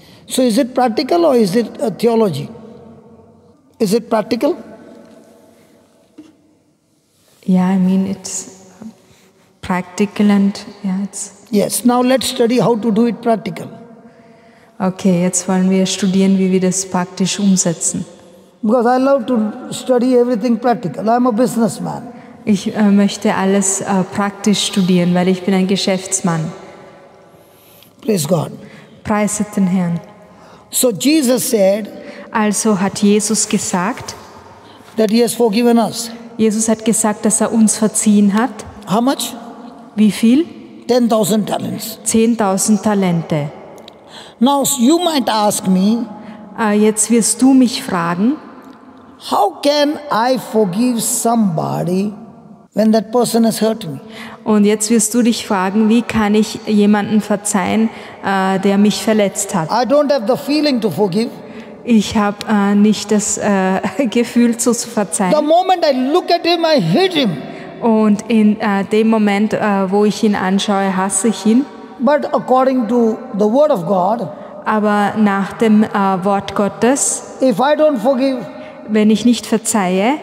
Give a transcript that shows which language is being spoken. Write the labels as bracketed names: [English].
[English] So is it practical or is it a theology? Is it practical? Yeah, I mean it's practical and yeah, it's Yes. Now let's study how to do it practical. okay. [German] Jetzt wollen wir studieren, wie wir das praktisch umsetzen. [English] Because I love to study everything practical. I'm a businessman. [German] Ich möchte alles praktisch studieren, weil ich bin ein Geschäftsmann. [English] Praise God. [German] Preiset den Herrn. [English] So Jesus said [German] Also hat Jesus gesagt, [English] that he has forgiven us. [German] Jesus hat gesagt, dass er uns verziehen hat. [English] How much? [German] Wie viel? [English] 10,000 talents. [German] 10.000 Talente. [English] Now you might ask me, [German] Jetzt wirst du mich fragen, [English] how can I forgive somebody when that person has hurt me? [German] und jetzt wirst du dich fragen, wie kann ich jemanden verzeihen, der mich verletzt hat? [English] I don't have the feeling to forgive. [German] Ich habe nicht das Gefühl zu verzeihen. [English] The moment I look at him, I hate him. [German] Und in dem Moment, wo ich ihn anschaue, hasse ich ihn. [English] But according to the word of God, [German] Aber nach dem Wort Gottes, [English] if I don't forgive, [German] wenn ich nicht verzeihe,